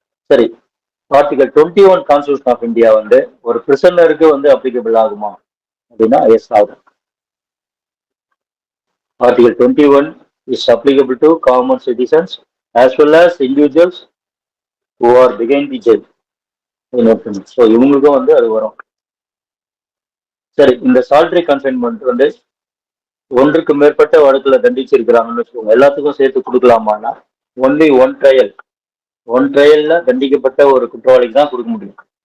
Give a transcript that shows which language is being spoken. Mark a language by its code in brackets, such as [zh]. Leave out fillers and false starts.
[ta] சரி, article 21 constitution of India வந்து ஒரு பிரிசனருக்கு வந்து அப்ளிகபிள் ஆகுமா அப்படின்னா எஸ் ஆகும். [en] Article 21 is applicable to common citizens as well as individuals who are behind the jail. [ta] So இவங்களுக்கும் வந்து அது வரும். சரி, இந்த சால்ட்ரி கன்ஃபைன்மெண்ட் வந்து ஒன்றுக்கு மேற்பட்ட வழக்குல தண்டிச்சிருக்கிறாங்கன்னு வச்சுக்கோங்க, எல்லாத்துக்கும் சேர்த்து கொடுக்கலாமான்னா ஒன்லி ஒன் ட்ரையல்ல தண்டிக்கப்பட்ட ஒரு குற்றவாளிக்கு தான் கொடுக்க முடியும்.